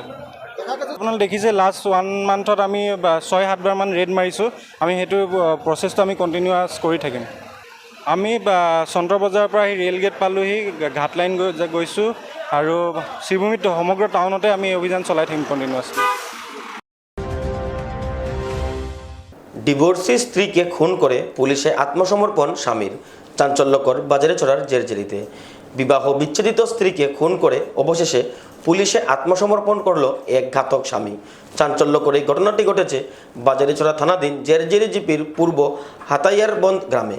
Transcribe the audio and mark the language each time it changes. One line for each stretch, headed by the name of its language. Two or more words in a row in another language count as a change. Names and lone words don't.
Assamese: আপোনালোকে দেখিছে
English: last 1 month
Assamese: আমি 6-7 বাৰমান ৰেড মাৰিছোঁ। আমি সেইটো প্ৰচেছটো আমি কণ্টিনিউৱাছ কৰি থাকিম। আমি চন্দ্ৰ বজাৰৰ পৰা আহি ৰেল গেট পালোঁহি, ঘাট লাইন গৈছোঁ আৰু শ্ৰীভূমিত সমগ্ৰ টাউনতে আমি অভিযান চলাই থাকিম কণ্টিনিউৱাছলি।
Bangla: ডিভোর্সি স্ত্রীকে খুন করে পুলিশে আত্মসমর্পণ স্বামীর, চাঞ্চল্যকর বাজারে ছড়ার জেরজেরিতে। বিবাহ বিচ্ছেদিত স্ত্রীকে খুন করে অবশেষে পুলিশে আত্মসমর্পণ করলো এক ঘাতক স্বামী। চাঞ্চল্যকর এই ঘটনাটি ঘটেছে বাজারিছড়া থানাধীন জেরজেরি জিপির পূর্ব হাতাইয়ারবন্দ গ্রামে।